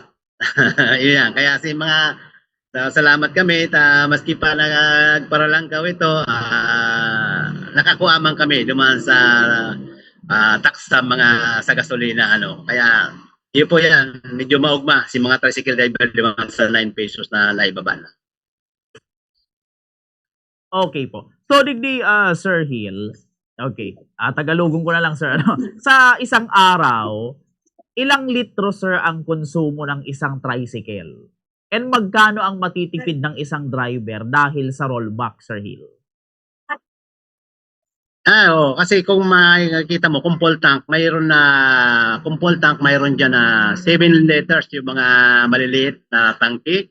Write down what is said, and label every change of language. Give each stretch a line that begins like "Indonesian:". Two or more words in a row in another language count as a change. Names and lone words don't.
Bikol: Yan kaya si mga salamat kami maski pa nagparalangkaw ito nakakuha man kami duman sa tax sa mga sa gasolina kaya yun po yan medyo maugma si mga tricycle driver duman sa 9 pesos na naibaba na. Okay po. So, digdi, Sir Hill, okay, Tagalogong ko na lang, sir.
Filipino: Sa isang araw, ilang litro, sir, ang konsumo ng isang tricycle? And magkano ang matitipid ng isang driver dahil sa rollback, Sir Hill? Kasi kung makikita mo,
English: full tank,
Filipino: mayroon dyan na 7 liters yung mga maliliit na tangke.